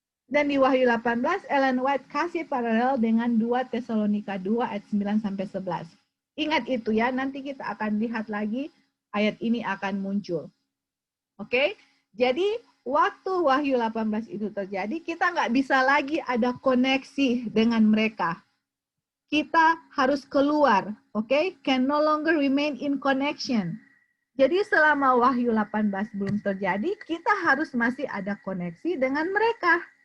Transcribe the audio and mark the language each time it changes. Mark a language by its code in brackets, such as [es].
[id] Dan di Wahyu 18, Ellen White kasih paralel dengan 2 Tesalonika 2 ayat 9 sampai 11. Ingat itu ya, nanti kita akan lihat lagi ayat ini akan muncul. Oke? Jadi waktu Wahyu 18 itu terjadi, kita nggak bisa lagi ada koneksi dengan mereka. Kita harus keluar, oke? [en] Can no longer remain in connection. [id] Jadi selama Wahyu 18 belum terjadi, kita harus masih ada koneksi dengan mereka.